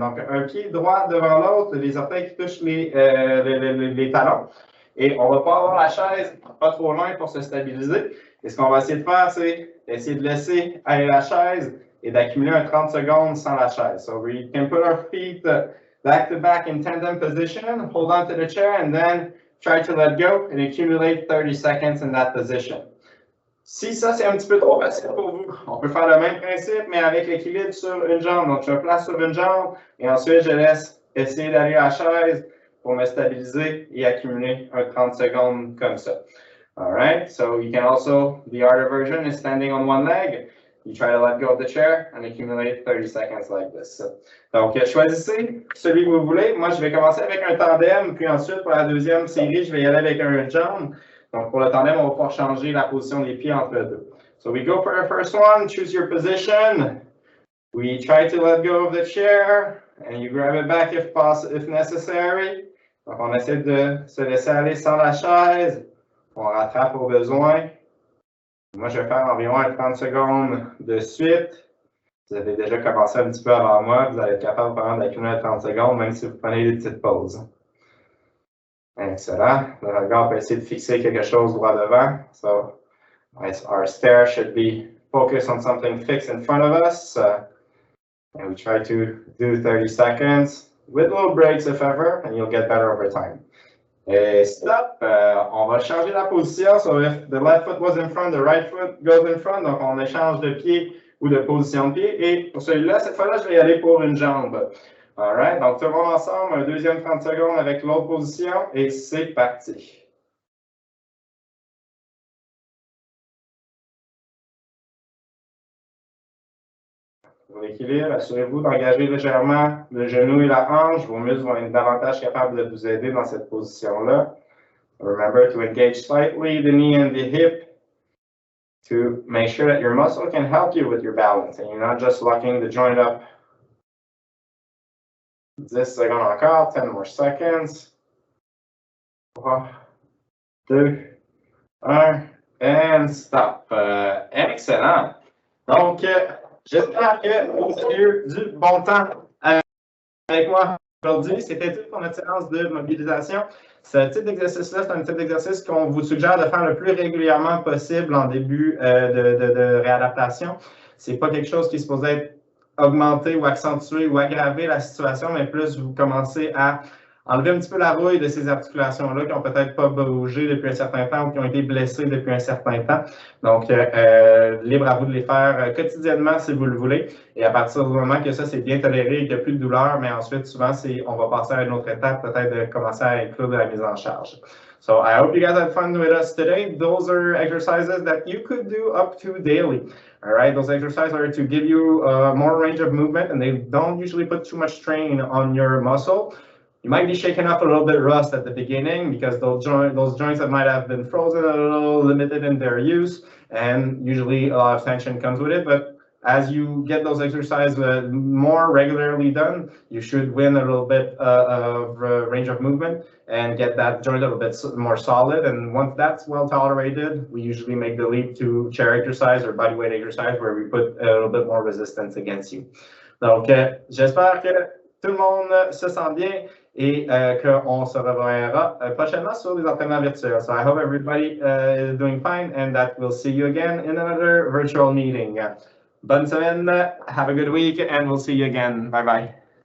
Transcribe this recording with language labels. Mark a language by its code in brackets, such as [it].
[fr] Donc, un pied droit devant l'autre, les orteils qui touchent les talons. Et on ne va pas avoir la chaise pas trop loin pour se stabiliser. Et ce qu'on va essayer de faire, c'est essayer de laisser aller la chaise et d'accumuler un 30 secondes sans la chaise. [en] So we can put our feet back to back in tandem position, hold on to the chair, and then try to let go and accumulate 30 seconds in that position. [fr] Si ça, c'est un petit peu trop facile pour vous, on peut faire le même principe, mais avec l'équilibre sur une jambe. Donc, je me place sur une jambe et ensuite, je laisse essayer d'aller à la chaise pour me stabiliser et accumuler un 30 secondes comme ça. [en] All right, so you can also, the harder version is standing on one leg. You try to let go of the chair and accumulate 30 seconds like this. [fr] Donc, choisissez celui que vous voulez. Moi, je vais commencer avec un tandem, puis ensuite, pour la deuxième série, je vais y aller avec un jump. Donc, pour le tandem, on va pouvoir changer la position des pieds entre les deux. [en] So, we go for the first one. Choose your position. We try to let go of the chair, and you grab it back if necessary. [fr] Donc, on essaie de se laisser aller sans la chaise. On rattrape au besoin. Moi, je vais faire environ 30 secondes de suite. Vous avez déjà commencé un petit peu avant moi. Vous allez être capable vraiment d'accumuler 30 secondes, même si vous prenez des petites pauses. Excellent. Le regard peut essayer de fixer quelque chose droit devant. [en] So, our stare should be focused on something fixed in front of us. And we try to do 30 seconds with little breaks if ever, and you'll get better over time. [fr] Et stop, on va changer la position. [en] So if the left foot was in front, the right foot goes in front. [fr] Donc, on échange de pied ou de position de pied. Et pour celui-là, cette fois-là, je vais y aller pour une jambe. All right, donc tout le monde ensemble, un deuxième 30 secondes avec l'autre position. Et c'est parti. Pour l'équilibre, assurez-vous d'engager légèrement le genou et la hanche. Vos muscles vont être davantage capables de vous aider dans cette position-là. [en] Remember to engage slightly the knee and the hip to make sure that your muscle can help you with your balance and you're not just locking the joint up. [fr] 10 secondes encore, [en] 10 more seconds. 3, 2, 1, and stop. Excellent. [fr] Donc, j'espère que vous avez eu du bon temps avec moi aujourd'hui. C'était tout pour notre séance de mobilisation. Ce type d'exercice-là, c'est un type d'exercice qu'on vous suggère de faire le plus régulièrement possible en début de réadaptation. Ce n'est pas quelque chose qui est supposé être augmenter ou accentuer ou aggraver la situation, mais plus vous commencez à enlever un petit peu la rouille de ces articulations-là qui n'ont peut-être pas bougé depuis un certain temps ou qui ont été blessées depuis un certain temps. Donc, libre à vous de les faire quotidiennement si vous le voulez. Et à partir du moment que ça, c'est bien toléré et qu'il n'y a plus de douleur, mais ensuite, souvent, on va passer à une autre étape, peut-être de commencer à inclure de la mise en charge. [en] So, I hope you guys had fun with us today. Those are exercises that you could do up to daily. All right, those exercises are to give you more range of movement, and they don't usually put too much strain on your muscle. You might be shaking off a little bit rust at the beginning because those joints that might have been frozen a little limited in their use, and usually a lot of tension comes with it. But as you get those exercises more regularly done, you should win a little bit of range of movement and get that joint a little bit more solid. And once that's well tolerated, we usually make the leap to chair exercise or body weight exercise where we put a little bit more resistance against you. [fr] Donc, j'espère que tout le monde se sent bien et qu'on se reverra prochainement sur les entraînements virtuels. [en] So I hope everybody is doing fine and that we'll see you again in another virtual meeting. [fr] Bonne semaine, [en] have a good week, and we'll see you again. Bye-bye.